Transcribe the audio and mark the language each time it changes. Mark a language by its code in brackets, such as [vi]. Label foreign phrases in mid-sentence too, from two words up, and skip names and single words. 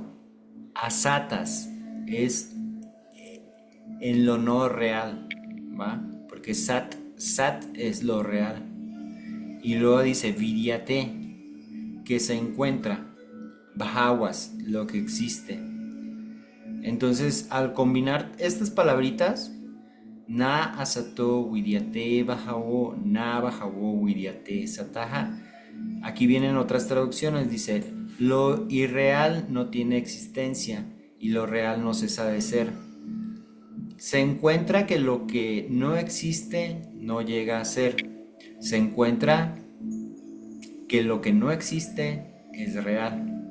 [es] Asatas es en lo no real, ¿va? Porque sat es lo real. Y luego dice vidyate, que se encuentra. Bhawas, lo que existe. Entonces, al combinar estas palabritas, [sa] न असतो विद्यते भावो, न भावो विद्यते सतः. [es] Aquí vienen otras traducciones, dice, lo irreal no tiene existencia y lo real no cesa de ser. Se encuentra que lo que no existe no llega a ser. Se encuentra que lo que no existe es real.